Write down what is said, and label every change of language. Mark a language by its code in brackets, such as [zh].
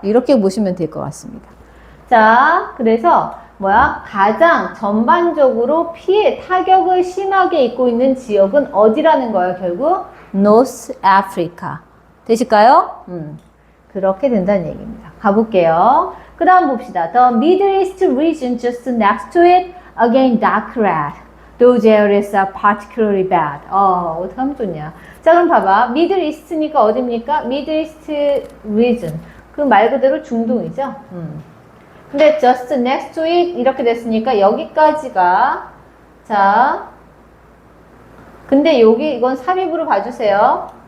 [ko] 이렇게 보시면 될 것 같습니다. 자, 그래서 뭐야? 가장 전반적으로 피해 타격을 심하게 입고 있는 지역은 어디라는 거예요? 결국 North Africa 되실까요? 그렇게 된다는 얘기입니다. 가볼게요. 그 다음 봅시다. [en] The Middle East region just next to it, again dark red. Those areas are particularly bad. [ko] 어떻게 하면 좋냐. 자, 그럼 봐봐. Middle East니까 어딥니까? Middle East region. 그 말 그대로 중동이죠. 근데 [en] just next to it [ko] 이렇게 됐으니까 여기까지가 자, 근데 여기 이건 삽입으로 봐주세요.